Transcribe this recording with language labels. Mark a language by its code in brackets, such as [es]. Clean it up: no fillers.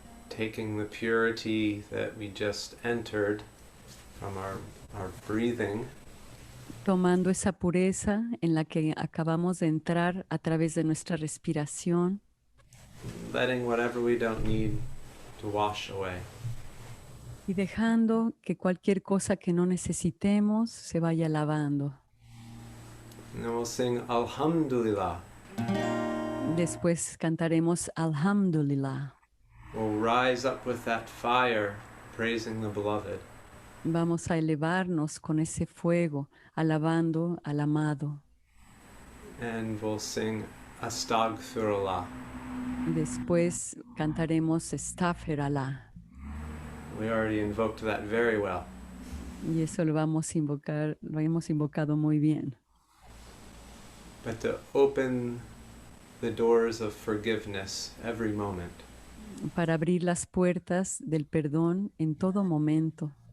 [en] taking the purity that we just entered from our breathing, [es] tomando esa pureza en la que acabamos de entrar a través de nuestra respiración, [en] letting whatever we don't need to wash away. [es] y dejando que cualquier cosa que no necesitemos se vaya lavando. [en] And then we'll sing Alhamdulillah. [es] Después cantaremos Alhamdulillah. [en] We'll rise up with that fire, praising the beloved. [es] Vamos a elevarnos con ese fuego, alabando al amado. [en] And we'll sing Astaghfirullah. [es] Después cantaremos Astaghfirullah. [en] We already invoked that very well. [es] Y eso lo hemos invocado muy bien. [en] But to open the doors of forgiveness every moment. [es] Para abrir las puertas del perdón en todo momento.